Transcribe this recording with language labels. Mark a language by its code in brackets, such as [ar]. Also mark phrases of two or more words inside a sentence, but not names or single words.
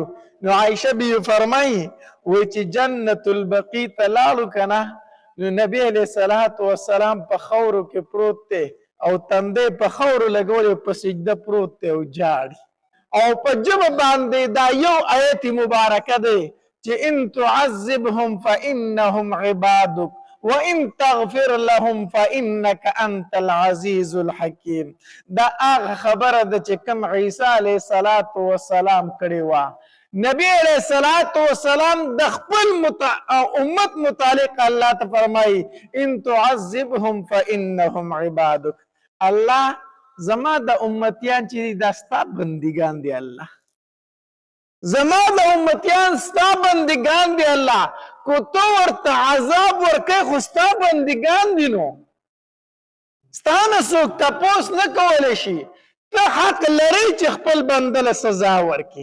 [ps] نو عایشه بیبي فرمایي وایي چې جنت البقیع ته لاړو که نه، نو نبی [ar] علیه الصلاة والسلام [ps] په خاورو کې پروت دی او تندی په خاورو لګولی په سجده پروت دی او جاړي، او په ژبه باندې دا یو آیت مبارکه دی چې [ar] ان تعذبهم فانهم عبادک وان تغفر لهم فانك انت العزیز الحکیم. [ps] دا هغه خبره ده چې کوم عیسی [ar] علیه الصلاة والسلام [ps] کړې وه. نبی [ar] علیه الصلاة والسلام [ps] د خپل امت متعلق الله ته فرمایي [ar] ان تعذبهم فانهم عبادک، [ps] الله زما د امتیان چې دي دا ستا بندګان دي، الله زما د امتیان ستا بندگان دی الله، کو تو ورته عذاب ورکې خو ستا بندگان دي، نو ستا نه څوک تپوس نه کولی شي، ته حق لري چې خپل بنده له سزا ورکړي.